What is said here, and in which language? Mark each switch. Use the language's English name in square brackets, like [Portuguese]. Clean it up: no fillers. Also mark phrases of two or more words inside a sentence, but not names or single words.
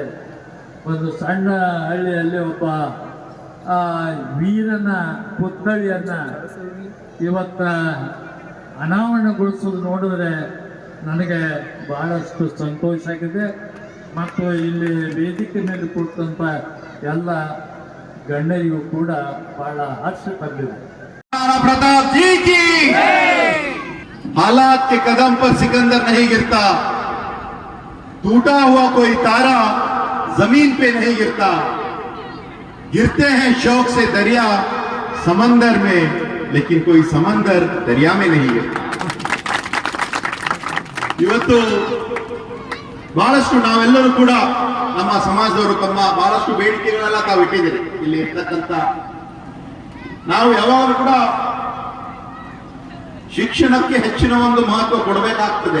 [Kannada] ಒಂದು ಸಣ್ಣ ಹಳ್ಳಿಯಲ್ಲಿ ಒಬ್ಬ ವೀರನ ಪುತ್ಥಳಿಯನ್ನು ಇವತ್ತ ಅನಾವರಣಗೊಳಿಸೋದು ನೋಡಿದ್ರೆ ನನಗೆ ಬಹಳಷ್ಟು ಸಂತೋಷ ಆಗಿದೆ. ಮತ್ತು ಇಲ್ಲಿ ವೇದಿಕೆ ಮೇಲೆ ಕೂತಂಥ ಎಲ್ಲ ಗಣ್ಯರಿಗೂ ಕೂಡ ಬಹಳ ಹರ್ಷ ತಂದಿದೆ. [Hindi] प्रताप जी की हालात के कदम पर सिकंदर नहीं गिरता, टूटा हुआ कोई तारा जमीन पे नहीं गिरता, गिरते हैं शौक से दरिया समंदर में, लेकिन कोई समंदर दरिया में नहीं गिरता. [Kannada] ಇವತ್ತು ಬಹಳಷ್ಟು ನಾವೆಲ್ಲರೂ ಕೂಡ ನಮ್ಮ ಸಮಾಜದವರು ತಮ್ಮ ಬಹಳಷ್ಟು ಬೇಡಿಕೆಗಳೆಲ್ಲ ತಾವು ಇಟ್ಟಿದ್ದೀರಿ. ಇಲ್ಲಿ ಇರ್ತಕ್ಕಂಥ ನಾವು ಯಾವಾಗಲೂ ಕೂಡ ಶಿಕ್ಷಣಕ್ಕೆ ಹೆಚ್ಚಿನ ಒಂದು ಮಹತ್ವ ಕೊಡಬೇಕಾಗ್ತದೆ.